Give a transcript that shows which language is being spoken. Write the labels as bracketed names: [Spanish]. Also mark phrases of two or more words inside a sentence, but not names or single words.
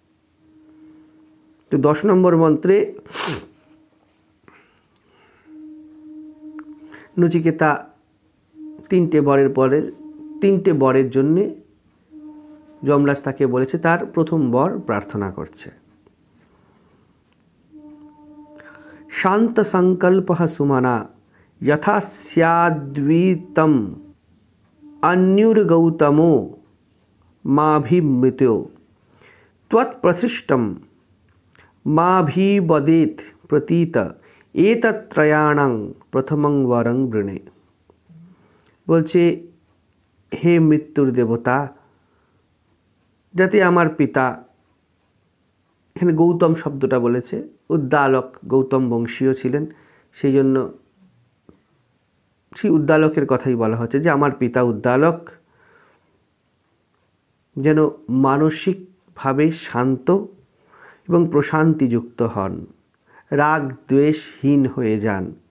[Bangla] তো 10 নম্বর মন্ত্রে নচিকেতা 3টে বরের জন্যে যমরাজ তাকে বলেছে তার প্রথম বর প্রার্থনা করছে। [Sanskrit] শান্ত সংকল্প সুমনা যথা স্যাদ্বীতম অন্যুর্গৌতমো মাভিমৃত্यो त्वत्प्रसृष्टं माभिवदेत् प्रतीत एतत्त्रयाणां प्रथमं वरं वृणे। [Bangla] বলছে, হে মৃত্যুর দেবতা, যাতে আমার পিতা, এখানে গৌতম শব্দটা বলেছে, উদ্দালক, গৌতম বংশীয় ছিলেন, সেই জন্য সেই উদ্দালকের কথাই বলা হচ্ছে যে আমার পিতা উদ্দালক যেন মানসিকভাবে শান্ত এবং প্রশান্তিযুক্ত হন, রাগ দ্বেষহীন হয়ে যান।